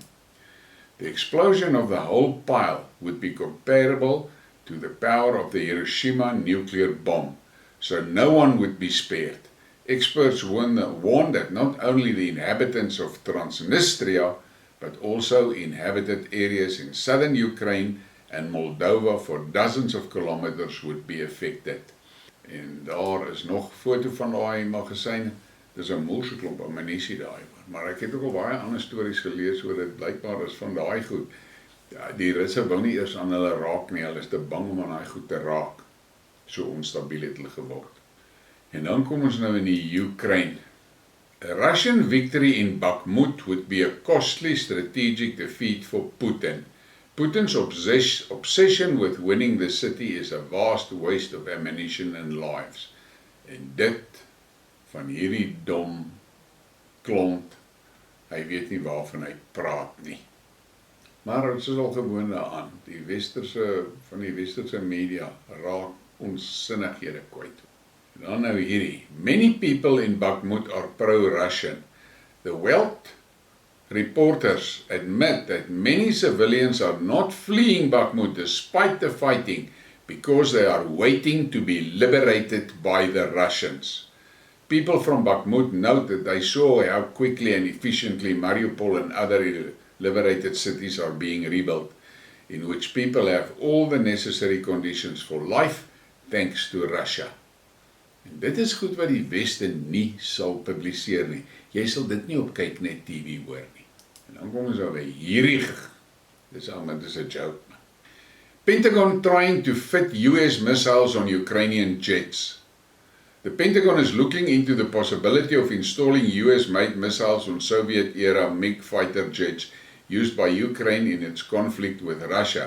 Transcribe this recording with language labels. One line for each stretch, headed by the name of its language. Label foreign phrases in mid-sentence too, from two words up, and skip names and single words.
English: The explosion of the whole pile would be comparable to the power of the Hiroshima nuclear bomb, so no one would be spared. Experts warn that not only the inhabitants of Transnistria, but also inhabited areas in southern Ukraine and Moldova for dozens of kilometers would be affected.
Afrikaans: En daar is nog foto van daai magasyn. Dis 'n moerse klomp ammunisie daai. Maar ek het ook al baie ander stories gelees oor dit blykbaar is van daai goed. Ja, die Russe wil nie eers aan hulle raak nie, hulle is te bang om aan daai goed te raak. So onstabiel het hulle geword. En dan kom ons nou in die Ukraine.
English: A Russian victory in Bakhmut would be a costly strategic defeat for Putin. Putin's obsession with winning the city is a vast waste of ammunition and lives.
Afrikaans: En dit van hierdie dom klont, hy weet nie waarvan hy praat nie. Maar het is al gewoon daaraan, van die westerse media raak onsinnighede kwyt. En dan nou hierdie,
English: many people in Bakhmut are pro-Russian. The Welt reporters admit that many civilians are not fleeing Bakhmut despite the fighting because they are waiting to be liberated by the Russians. People from Bakhmut note that they saw how quickly and efficiently Mariupol and other liberated cities are being rebuilt, in which people have all the necessary conditions for life thanks to Russia.
Afrikaans: En dit is goed wat die Weste nie sal publiseer nie. Jy sal dit nie op kyk net TV hoor nie. En dan kom ons nou by hierdie, dis 'n joke.
English: Pentagon trying to fit US missiles on Ukrainian jets. The Pentagon is looking into the possibility of installing US-made missiles on Soviet-era MiG fighter jets used by Ukraine in its conflict with Russia.